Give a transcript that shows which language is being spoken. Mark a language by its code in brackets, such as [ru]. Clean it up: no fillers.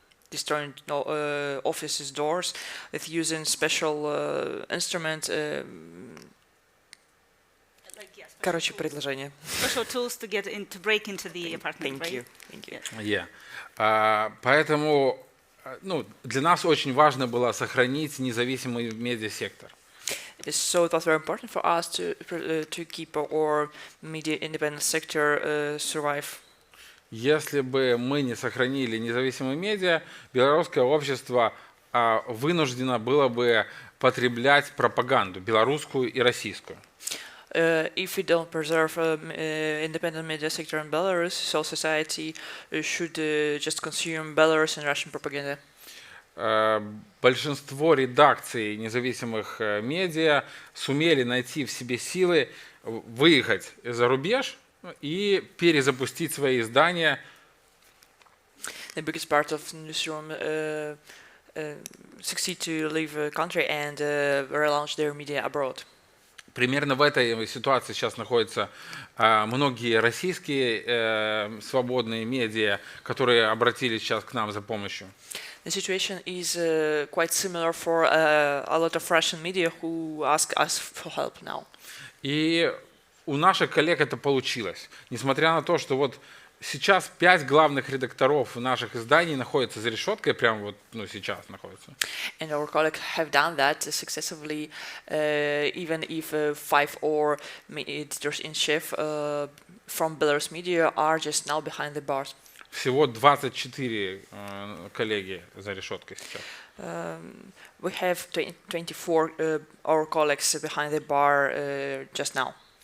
[en] destroying offices' doors, with using special instrument. [ru] Короче, предложение. [en] Special tools to break into the apartment, right? Thank you. Yeah. [ru] Поэтому для нас очень важно было сохранить независимый медиасектор. [en] So it was very important for us to keep our media independent sector survive. [ru] Если бы мы не сохранили независимые медиа, белорусское общество вынуждено было бы потреблять пропаганду белорусскую и российскую. [en] If we don't preserve independent media sector in Belarus, so society should just consume Belarus and Russian propaganda. [ru] Большинство редакций независимых медиа сумели найти в себе силы выехать за рубеж и перезапустить свои издания. [en] The biggest part of newsroom succeed to leave the country and relaunch their media abroad. [ru] Примерно в этой ситуации сейчас находятся многие российские свободные медиа, которые обратились сейчас к нам за помощью. [en] The situation is quite similar for a lot of Russian media who ask us for help now. [ru] И у наших коллег это получилось. Несмотря на то, что вот сейчас 5 главных редакторов наших изданий находятся за решеткой, прямо вот сейчас находятся. [en] And our colleagues have done that successfully, even if 5 or editors in chief from Belarus media are just now behind the bars. [ru] Всего 24 коллеги за решеткой сейчас. [en] We have 24 our colleagues behind the bar just now.